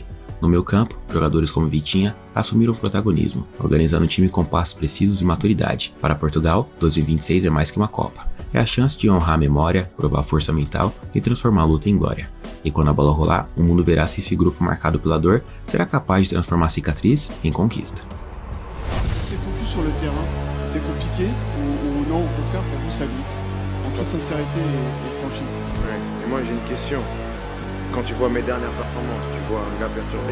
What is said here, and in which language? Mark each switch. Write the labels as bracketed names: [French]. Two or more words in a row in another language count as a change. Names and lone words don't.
[Portuguese] No meio campo, jogadores como Vitinha assumiram o protagonismo, organizando o time com passos precisos e maturidade. Para Portugal, 2026 é mais que uma Copa. É a chance de honrar a memória, provar força mental e transformar a luta em glória. E quando a bola rolar, o mundo verá se esse grupo marcado pela dor será capaz de transformar a cicatriz em conquista. [French] Focus sur le terrain, c'est compliqué ou non, au contraire pour vous ça glisse? En toute sincérité et franchise. Ouais. Et moi j'ai une question. Quand tu vois mes dernières performances, tu vois un gars perturbé?